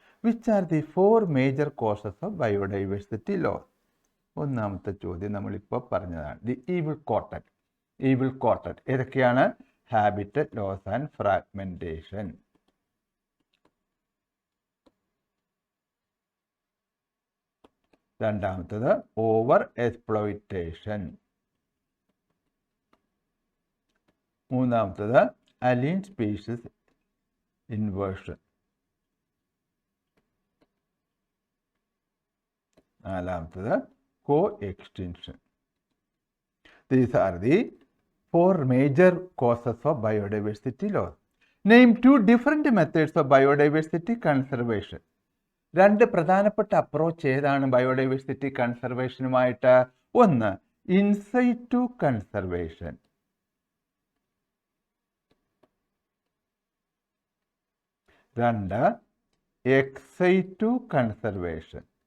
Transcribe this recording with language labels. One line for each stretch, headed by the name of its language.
English: Which are the four major causes of biodiversity loss?
Malayalam: ഒന്നാമത്തെ ചോദ്യം നമ്മളിപ്പോൾ പറഞ്ഞതാണ്. ദി ഈവിൾ ക്വാർട്ടറ്റ് ഏതൊക്കെയാണ്?
English: Habitat loss and fragmentation. രണ്ടാമത്തത് over exploitation. മൂന്നാമത്തത് alien species inversion. നാലാമത്തത് co extension. These are the four major causes of biodiversity loss. Name two different methods of biodiversity conservation.
Malayalam: രണ്ട് പ്രധാനപ്പെട്ട അപ്രോച്ച് ഏതാണ് ബയോഡൈവേഴ്സിറ്റി കൺസർവേഷനുമായിട്ട്?
English: ഒന്ന്, in situ conservation. രണ്ട്, ex situ conservation.